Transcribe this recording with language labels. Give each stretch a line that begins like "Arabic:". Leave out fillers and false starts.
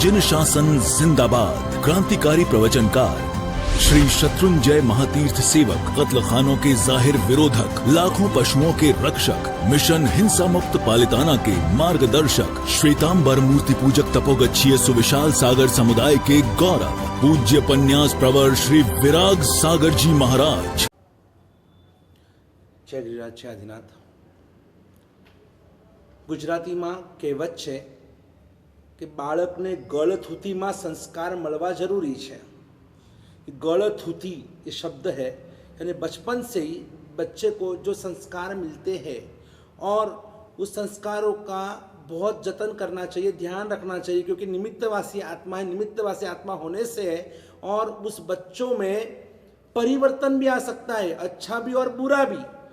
Hindi: जिन शासन जिंदाबाद। क्रांतिकारी प्रवचनकार श्री शत्रुंजय महातीर्थ सेवक, कत्ल खानों के जाहिर विरोधक, लाखों पशुओं के रक्षक, मिशन हिंसा मुक्त पालिताना के मार्गदर्शक, श्वेतांबर मूर्ति पूजक तपोगच्छीय सुविशाल सागर समुदाय के गौरव, पूज्य पन्यास प्रवर श्री विराग सागर जी महाराज। जय गिरिराज जय आदिनाथ।
Gujarati: ગુજરાતીમાં કહેવત છે કે બાળકને ગળથૂથીમાં સંસ્કાર મળવા જરૂરી છે।
Hindi: गलथूथी ये शब्द है, यानी बचपन से ही बच्चे को जो संस्कार मिलते हैं और उस संस्कारों का बहुत जतन करना चाहिए, ध्यान रखना चाहिए, क्योंकि निमित्तवासी आत्मा है। निमित्तवासी आत्मा होने से और उस बच्चों में परिवर्तन भी आ सकता है, अच्छा भी और बुरा भी।